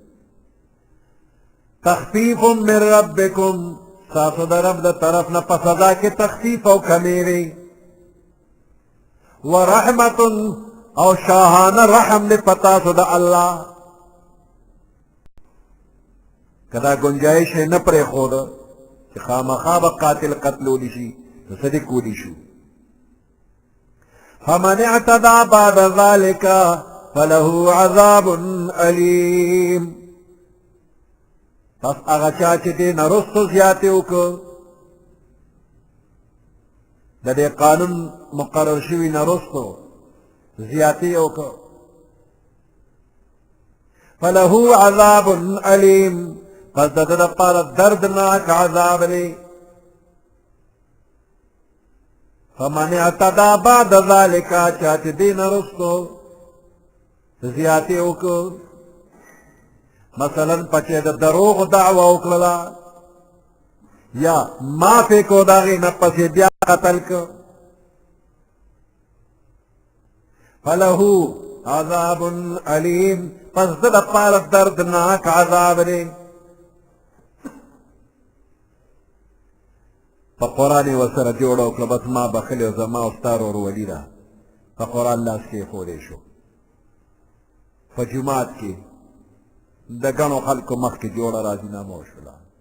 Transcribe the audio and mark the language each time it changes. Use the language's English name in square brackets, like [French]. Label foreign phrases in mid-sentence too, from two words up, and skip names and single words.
[Arabic] تخفیف من ربکم [Pashto] ستاسو د رب د طرف نه په سزا کې تخفیف او کمې وي ورحمت او شاهانه رحم دې په تاسو د الله که دا گنجایش یې نه پرېښوده چې خامخا به قاتل قتلولی شي نو څه دې کولی شو [Arabic] فمن اعتدى بعد ذلك فله عذاب أليم [Pashto] پس هغه چا چې دې نه رستو زیاتې وکړه د دې قانون مقرر شوي نه رستو زیاتې وکړه [Arabic] فله عذاب أليم [Pashto] پس د ده دپاره دردناک عذاب دی [Arabic] فمن اعتدى بعد ذلك [Pashto] چا چې دې نه رستو زیاتې وکړه مثلا پچې د دروغ دعوه وکړله یا معافې کو د هغې نه پسې بیا قتل که [Arabic] فله عذاب علیم [Pashto] پس د دپاره دردناک عذاب دی په قرآن یې ورسره جوړه وکړه بس ما بخلې او زما او ستا ورورولي ده په قرآن لاس کېښودی شو په جومات کې د ګڼو خلکو مخکې جوړه راضینامه وشوله